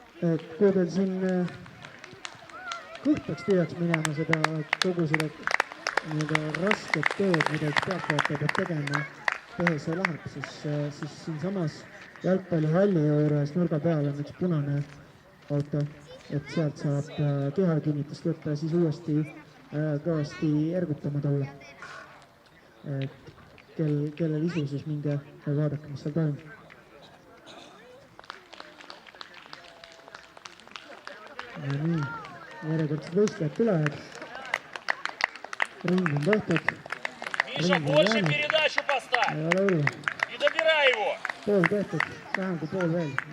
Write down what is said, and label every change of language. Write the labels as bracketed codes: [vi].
[et] et kui teil siin kõht peaks tühjaks minema seda kogu seda nii-öelda rasket tööd, mida üks pealtvaataja peab tegema, tehes see läheb, siis siinsamas jalgpallihalli juures nurga peal on üks punane auto, et sealt saab kehakinnitust võtta ja siis uuesti kõvasti ergutama tulla. Et kellel isu, siis minge ja vaadake, mis seal toimub. Ja nii, järjekordsed võistlejad tulevad. Ring on tehtud. [ru] Миша, больше передачу поставь [et] Ei ole hullu. [ru] и добирай его. [et] Pool tehtud, vähem kui pool veel.